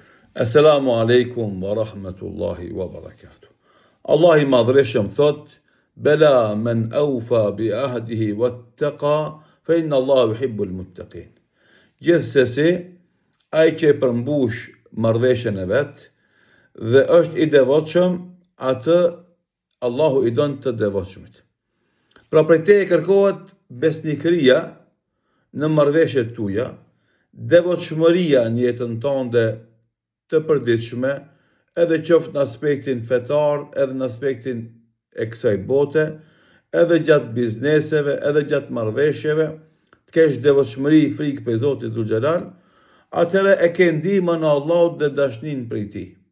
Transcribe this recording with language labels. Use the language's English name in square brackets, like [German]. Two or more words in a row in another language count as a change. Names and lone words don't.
[Arabic] السلام عليكم ورحمة الله وبركاته. [Albanian] Allah I madhreshëm thot, [Arabic] بلى من أوفى بعهده واتقى فإن الله يحب المتقين. [Albanian] Gjithsesi, ai që përmbush marrëveshjen e vet dhe është I devotshëm, atë Allahu I don të devotshmit. Pra prej teje kërkohet besnikëria në marrëveshjet tuaja, devotshmëria në jetën tënde të përditshme, edhe qoftë në aspektin fetar, edhe në aspektin e kësaj bote, edhe gjatë bizneseve, edhe gjatë marrëveshjeve, të kesh devotshmëri, frikë për Zotin Dhul Xhelal, atëherë e ke ndihmën e Allahut dhe dashnin prej Tij.